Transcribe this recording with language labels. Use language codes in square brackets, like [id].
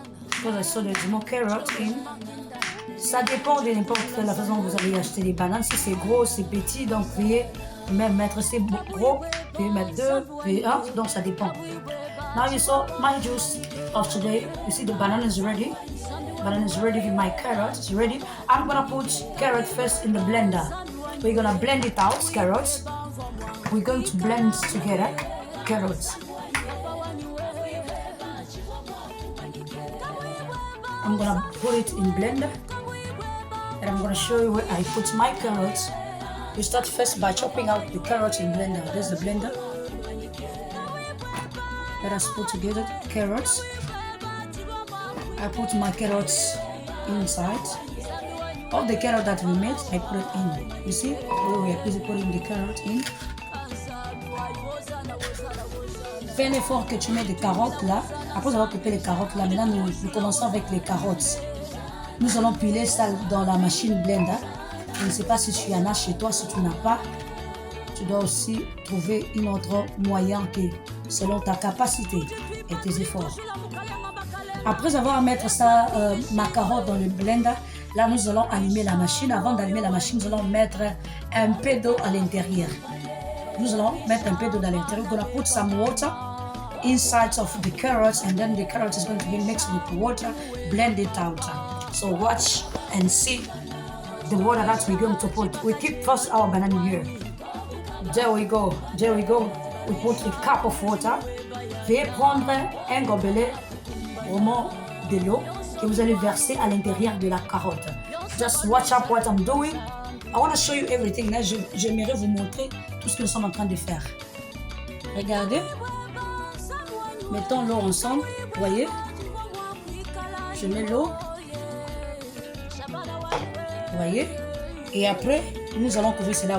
[en] Because I saw there's more carrot in. [fr] Ça dépend de n'importe quelle la façon dont vous allez acheter les bananes. Si c'est gros, c'est petit, donc veuillez même mettre c'est gros, veuillez mettre 2, veuillez 1, donc ça dépend. [en] Now you saw my juice of today. You see the banana is ready. Banana is ready with my carrot. It's ready. I'm gonna put carrot first in the blender. We're gonna blend it out, carrots. We're going to blend together. carrots. I'm gonna put it in blender, and I'm gonna show you where I put my carrots. You start first by chopping out the carrots in blender. There's the blender. Let us put together carrots. I put my carrots inside. All the carrot that we made, I put it in. You see, we are busy putting the carrot in. [fr] Fais un effort que tu mets des carottes là. Après avoir coupé les carottes là, maintenant nous commençons avec les carottes. Nous allons piler ça dans la machine blender. Je ne sais pas si tu en as chez toi, si tu n'as pas, tu dois aussi trouver un autre moyen que selon ta capacité et tes efforts. Après avoir mettre ça, ma carotte dans le blender, là nous allons allumer la machine. Avant d'allumer la machine, nous allons mettre un peu d'eau à l'intérieur. Nous allons mettre un peu d'eau à l'intérieur. [en] We're gonna put some water inside of the carrots, and then the carrot is going to be mixed with water, blend it out. So watch and see the water that we're going to put. We keep first our banana here. There we go. There we go. We put a cup of water. [fr] Veuillez prendre un gobelet vraiment de l'eau que vous allez verser à l'intérieur de la carotte. [en] Just watch up what I'm doing. I want to show you everything. [fr] Là, j'aimerais vous montrer tout ce que nous sommes en train de faire. Regardez. Mettons l'eau ensemble. Voyez. Je mets l'eau. Voyez. Et après, nous allons couvrir cela.